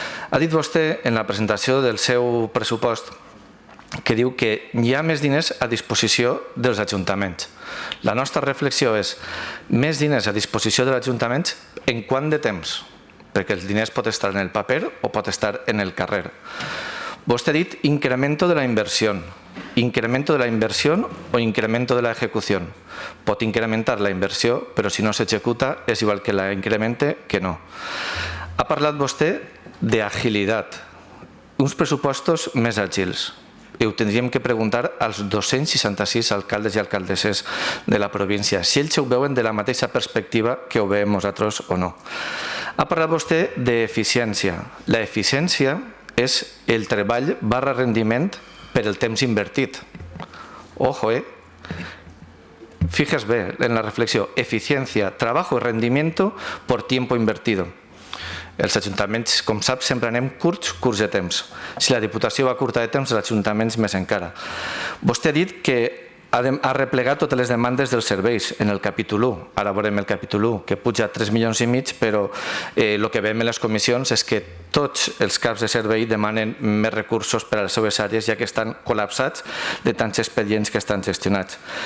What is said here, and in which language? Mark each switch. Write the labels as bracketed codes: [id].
[ca] Ha dit vostè en la presentació del seu pressupost que diu que hi ha més diners a disposició dels ajuntaments. La nostra reflexió és més diners a disposició dels ajuntaments en quant de temps? Perquè els diners pot estar en el paper o pot estar en el carrer. Vostè ha dit [es] incremento de la inversión. ¿Incremento de la inversión o incremento de la ejecución? [ca] Pot incrementar la inversió, però si no s'executa és igual que la incremente que no. Ha parlat vostè d'agilitat, uns pressupostos més àgils. I ho tindríem que preguntar als 266 alcaldes i alcaldesses de la província, si ells ho veuen de la mateixa perspectiva que ho veiem nosaltres o no. Ha parlat vostè d'eficiència. La eficiència és el treball barra rendiment per el temps invertit. [es] Ojo, Fíjese [ca] bé en la reflexió. [es] Eficiencia, trabajo y rendimiento por tiempo invertido. [ca] Els ajuntaments, com saps, sempre anem curts de temps. Si la Diputació va curta de temps, els ajuntaments més encara. Vostè ha dit que ha replegat totes les demandes dels serveis en el capítol 1. Ara veurem el capítol 1, que puja 3,5 milions, però el que veiem en les comissions és que tots els caps de servei demanen més recursos per a les seves àrees, ja que estan col·lapsats de tants expedients que estan gestionats.